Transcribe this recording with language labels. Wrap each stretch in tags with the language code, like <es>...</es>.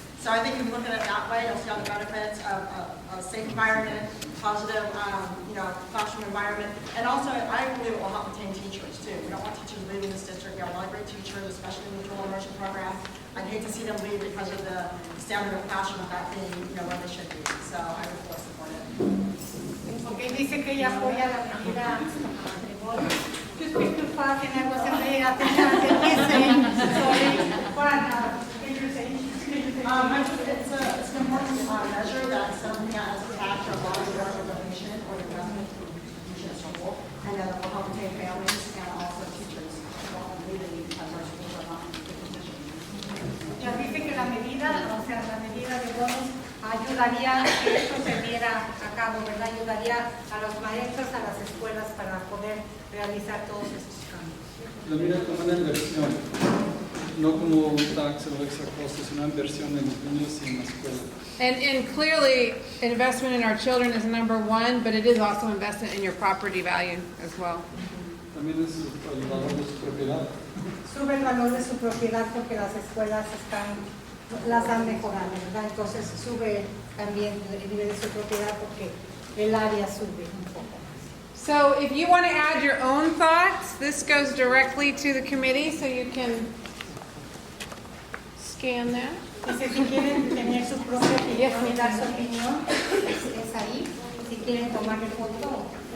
<en>So I think if you look at it that way, you'll see all the benefits of a safe environment, positive, classroom environment, and also I believe it will help retain teachers too. We don't want teachers leaving this district. We have a lot of great teachers, especially in the dual immersion program. I'd hate to see them leave because of the standard of classroom not being, where they should be. So I would fully support it.</en> <es>Okay, dice que ella apoya la medida de bono.</es> <en>Just because parking, I wasn't paying attention to what he's saying. Sorry. What you're saying? It's an important measure that something as a tax or a bond or a donation or investment to teaching school, and that will help retain families and also teachers leaving because our schools are not in good condition.</en> <es>Ya dice que la medida de bonos ayudaría a que esto se viera a cabo, ¿verdad? Ayudaría a los maestros, a las escuelas para poder realizar todos estos cambios. Lo mira como una inversión, no como un tax o extra costo, sino una inversión en los niños y en la escuela.</es> <en>And clearly, investment in our children is number one, but it is also investment in your property value as well.</en> <es>También es el valor de su propiedad. sube el valor de su propiedad porque las escuelas las han mejorado, ¿verdad? Entonces sube también el nivel de su propiedad porque el área sube un poco.</es> <en>So if you want to add your own thoughts, this goes directly to the committee, so you can scan that.</en> <es>Dice, si quieren tener su propia opinión y dar su opinión, es ahí. Si quieren tomar el foto.</es>